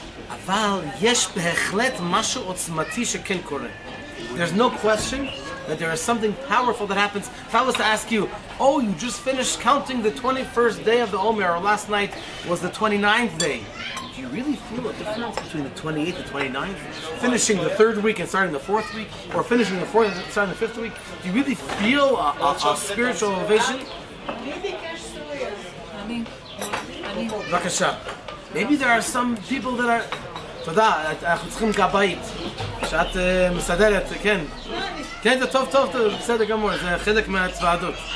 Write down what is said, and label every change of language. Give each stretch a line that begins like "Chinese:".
Hebrew: אבל יש בהחלט משהו עוצמתי שכן קורה.
English: There's no question that there is something powerful that happens. If I was to ask you, oh, you just finished counting the 21st day of the Omer, or last night was the 29th day. Do you really feel a difference between the 28th and 29th? Finishing the 3rd week and starting the 4th week, or finishing the 4th and starting the 5th week? Do you really feel a spiritual elevation?
Hebrew: בבקשה.
English: Maybe there are some people that are...
Hebrew: תודה, אנחנו צריכים גבאית. שאת מסדרת, כן. כן, זה טוב, טוב, בסדר גמור, זה חלק מהצוועדות.